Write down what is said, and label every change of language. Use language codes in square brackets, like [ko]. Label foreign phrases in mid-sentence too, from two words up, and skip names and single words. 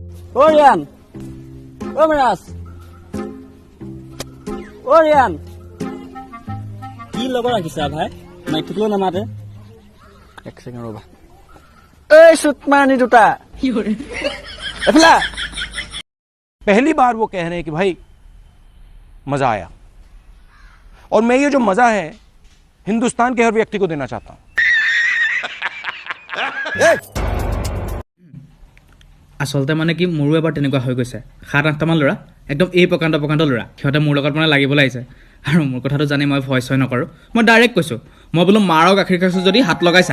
[as] Orian! Omeras! Orian! কি লগত ৰাখিছা ভাই মাইকটো নামাতে এক সেকেন্ড ৰবা এই সুতমানি দুটা এফলা [hi] पहली बार वो कह रहे हैं कि भाई मजा आया और मैं ये जो मजा है हिंदुस्तान के हर व्यक्ति को देना चाहता हूं [as] আচলতে মানে কি মোৰো এবাৰ তেনেকুৱা হৈ গৈছে ৭-৮টা মান ল'ৰা একদম এই প্ৰকাণ্ড ল'ৰা সিহঁতে মোৰ লগত মানে লাগিবলৈ আহিছে আৰু মোৰ কথাটো জানি মই ভয় ছয় নকৰোঁ মই ডাইৰেক্ট কৈছোঁ মই বোলো মাৰৰ গাখীৰ খাইছোঁ যদি হাত লগাইছা